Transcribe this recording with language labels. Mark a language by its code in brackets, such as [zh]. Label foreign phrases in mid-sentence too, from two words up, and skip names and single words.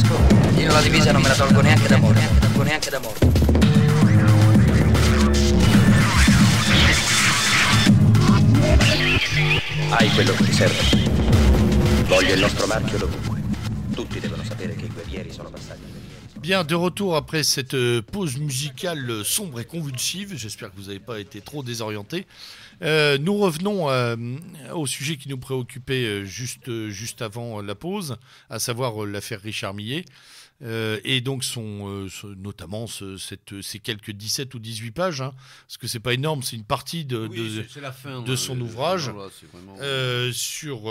[it] Io la divisa non me la tolgo neanche da morto. Hai quello che ti serve. Voglio il nostro marchio dovunque. Tutti devono sapere che i guerrieri sono passati. [fr] Bien, de retour après cette pause musicale sombre et convulsive. J'espère que vous n'avez pas été trop désorientés. Nous revenons au sujet qui nous préoccupait juste avant la pause, à savoir l'affaire Richard Millet. Et donc notamment ces quelques 17 ou 18 pages, hein, parce que c'est pas énorme, c'est une partie de son ouvrage, sur